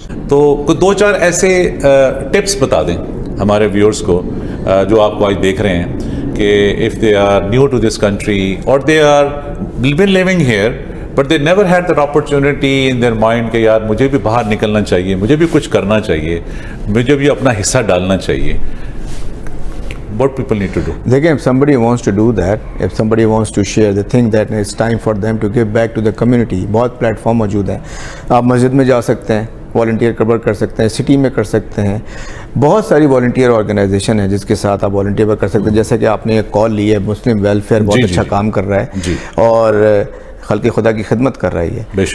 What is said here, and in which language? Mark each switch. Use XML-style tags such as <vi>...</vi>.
<ur>تو 2-4 ایسے ٹپس بتا دیں ہمارے ویورز کو جو آپ کو آج دیکھ رہے ہیں, کہ</ur> <en>if they are new to this country or they are been living here but they never had that opportunity in their mind</en> <ur>کہ یار مجھے بھی باہر نکلنا چاہیے, مجھے بھی کچھ کرنا چاہیے, مجھے بھی اپنا حصہ ڈالنا چاہیے.</ur> <en>What people need to do?</en> <ur>دیکھیں,</ur> <en>if somebody wants to do that, if somebody wants to share, they think that it's time for them to give back to the community.</en> <ur>بہت پلیٹ فارم موجود ہیں, آپ مسجد میں جا سکتے ہیں, volunteer کور کر سکتے ہیں, سٹی میں کر سکتے ہیں, بہت ساری والنٹیئر آرگنائزیشن ہے جس کے ساتھ آپ والنٹیئر کر سکتے ہیں. جیسے کہ آپ نے ایک کال لی ہے, مسلم ویلفیئر بہت اچھا کام کر رہا ہے اور خلق خدا کی خدمت کر رہی ہے.</ur>